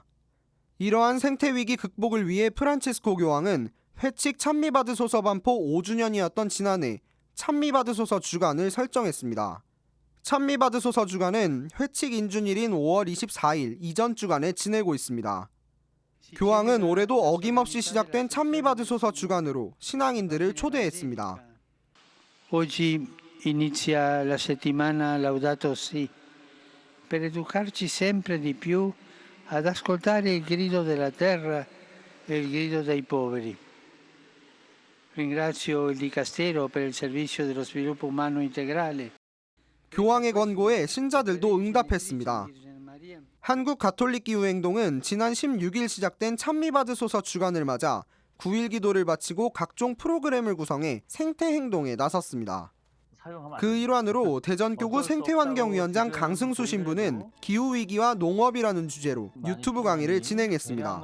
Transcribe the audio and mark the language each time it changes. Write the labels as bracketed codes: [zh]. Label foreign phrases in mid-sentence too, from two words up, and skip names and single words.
[ko] 이러한 생태위기 극복을 위해 프란치스코 교황은 회칙 찬미받으소서 반포 5주년이었던 지난해 찬미받으소서 주간을 설정했습니다. 찬미받으소서 주간은 회칙 인준일인 5월 24일 이전 주간에 지내고 있습니다. 교황은 올해도 어김없이 시작된 찬미받으소서 주간으로 신앙인들을 초대했습니다. [it] Oggi inizia la settimana Laudato Si per educarci sempre di più ad ascoltare il grido della terra e il grido dei poveri. Ringrazio il Dicastero per il servizio dello sviluppo umano integrale. [ko] 교황의 권고에 신자들도 응답했습니다. 한국 가톨릭 기후행동은 지난 16일 시작된 찬미받으소서 주간을 맞아 9일 기도를 바치고 각종 프로그램을 구성해 생태행동에 나섰습니다. 그 일환으로 대전교구 생태환경위원장 강승수 신부는 기후위기와 농업이라는 주제로 유튜브 강의를 진행했습니다.